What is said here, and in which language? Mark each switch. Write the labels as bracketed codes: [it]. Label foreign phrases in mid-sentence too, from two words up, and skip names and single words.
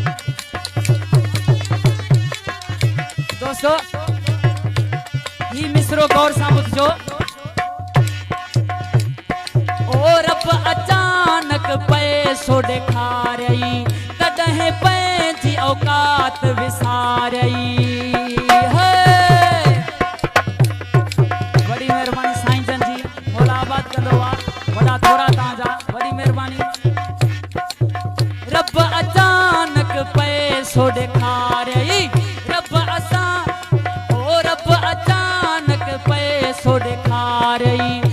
[sd] दोस्तों ही मिसरो गौर सां ॿुधजो। ओ रब अचानक पैसो ॾेखारियई तॾहिं पंहिंजी औकात विसारियई बड़ी मेहरबानी साईं जन जी मौला आबाद कंदो आहे वॾा थोरा तव्हांजा वॾी मेहरबानी। रब अचानक पैसो ॾेखारियई रब अचानक पैसो ॾेखारियई